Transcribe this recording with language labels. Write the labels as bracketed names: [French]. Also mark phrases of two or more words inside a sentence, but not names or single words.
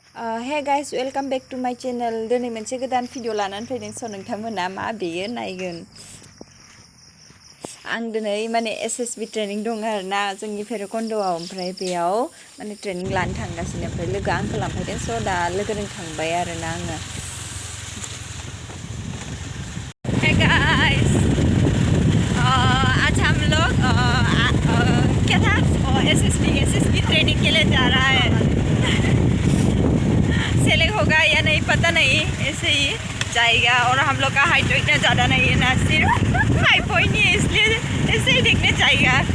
[English] Hey guys, welcome back to my channel. [Bodo] दिनै मोनसे गोदान भिडिअ लानानै फैदों स' नोंथांमोना मा बेयो नायगोन। आं दिनै माने SSB ट्रेनिं दं आरोना जोंनि भैरबकुन्द'आव ओमफ्राय बेयाव माने ट्रेनिं लानो थांगासिनो ओमफ्राय लोगो आंखौ लांफैदों स' दा लोगोजों थांबाय आरोना आङो। [English] Hey guys, [Hindi] आज हम लोग क्या था SSB ट्रेनिंग के लिए जा रहा है। सेलेक्ट होगा या नहीं पता नहीं, ऐसे ही जाएगा और हम लोग का हाइट इतना ज़्यादा नहीं है ना, सिर्फ 5 पॉइंट ही है, इसलिए ऐसे ही देखने जाएगा।